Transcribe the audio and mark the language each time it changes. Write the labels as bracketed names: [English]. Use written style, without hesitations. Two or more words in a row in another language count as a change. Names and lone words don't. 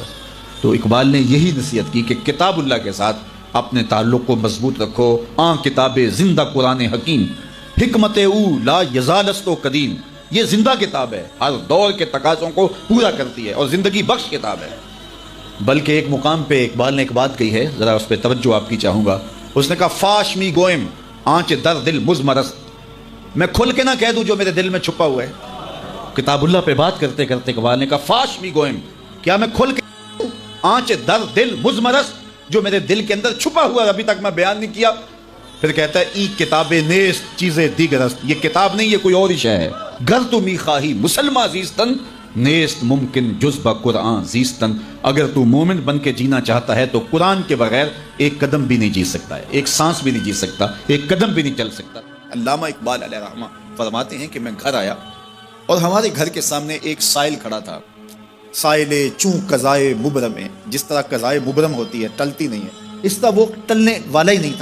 [Urdu] تو اقبال نے یہی نصیحت کی کہ کتاب اللہ کے ساتھ اپنے تعلق کو مضبوط رکھو۔ [Persian] کتاب زندہ قرآن حکیم، حکمت او لا یزالست و قدیم، [Urdu] یہ زندہ کتاب ہے، ہر دور کے تقاضوں کو پورا کرتی ہے، اور زندگی بخش کتاب ہے۔ بلکہ ایک مقام پہ اقبال نے ایک بات کہی ہے، ذرا اس پہ توجہ آپ کی چاہوں گا۔ اس نے کہا [Persian] فاش می گوئم آنچ در دل مزمرست، [Urdu] میں کھل کے نہ کہہ دوں جو میرے دل میں چھپا ہوا ہے۔ کتاب اللہ پہ بات کرتے کرتے اقبال نے کہا [Persian] فاش می گوئم، [Urdu] کیا میں کھل کے [Persian] آنچ در دل مزمرست، [Urdu] جو میرے دل کے اندر چھپا ہوا ابھی تک میں بیان نہیں کیا۔ پھر کہتا ہے [Persian] ای کتاب نیست چیزیں دیگرست، [Urdu] یہ کتاب نہیں، یہ کوئی اور ہی شے ہے۔ [Persian] گر تو می خواہی مسلمہ زیستن، نیست ممکن جز با قرآن زیستن، [Urdu] اگر تو مومن بن کے جینا چاہتا ہے تو قرآن کے بغیر ایک قدم بھی نہیں جی سکتا ہے، ایک سانس بھی نہیں جی سکتا، ایک قدم بھی نہیں چل سکتا۔ علامہ اقبال علیہ رحمہ فرماتے ہیں کہ میں گھر آیا اور ہمارے گھر کے سامنے ایک سائل کھڑا تھا، سائل چوں قضائے مبرم ہے، جس طرح قضائے مبرم ہوتی ہے ٹلتی نہیں ہے، اس طرح وہ ٹلنے والا ہی نہیں تھا۔